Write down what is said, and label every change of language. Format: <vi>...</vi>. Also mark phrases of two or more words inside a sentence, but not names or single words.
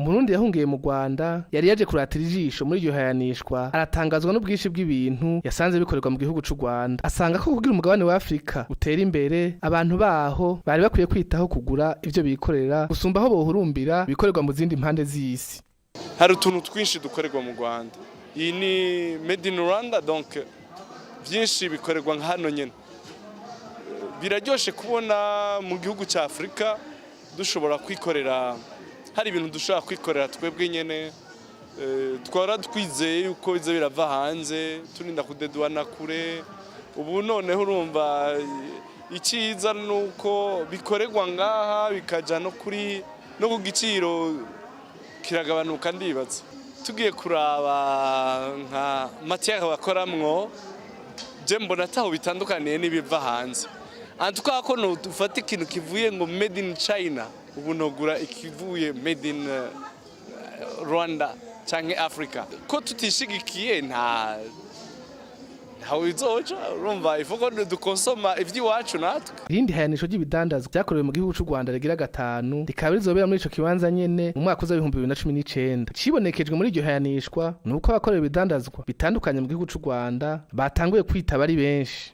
<rn>Umurundi yahungiye mu Rwanda yari yaje kuratira ijisho muri iryo hayanishwa, aratangazwa n'ubwinshi bw'ibintu yasanze bikorerwa mu gihugu cy'u Rwanda. Asanga ko kugira umugabane wa Afrika utera imbere abantu baho bari bakwiye kwitaho kugura ivyo bikorera gusumba aho bohurumbira bikorerwa mu zindi mpande z'isi. Hari utuntu twinshi dukorerwa mu Rwanda. Iyi ni</rn> <en>made in Rwanda,</en> <rn>donc byinshi bikorerwa nka hano nyene. Biraryoshe kubona mu gihugu cya Afrika dushobora kwikorera, hari ibintu dushobora kwikorera twebwe nyene, twara twizeye yuko bize birava hanze turinda kudedwana kure. Ubu noneho urumva icyiza nuko bikorerwa ngaha bikaja no ku giciro kiragabanuka. Ndibaza tugiye kuraba nka matière bakoramwo, je mbona taho bitandukaniye n'ibiva hanze. antuka ko no dufata ikintu kivuye ngo</rn> <en>made in China</en> <rn>ubu nogura ikivuye</rn> <en>made in Rwanda</en> <rn>canke Afrika ko tutishigikiye ntawe izoca urumva ifuko dukonsoma ivy'iwacu natwe. Irindi hayanisho ry'ibidandazwa byakorewe mu gihugu cy'u Rwanda rigira 5 rikaba rizobera muri ico kibanza nyene mu mwaka wa 2019 cibonekejwe muri iryo hayanishwa nuko abakorera ibidandazwa bitandukanye mu gihugu cy'u Rwanda batanguye kwitaba ari benshi.</rn>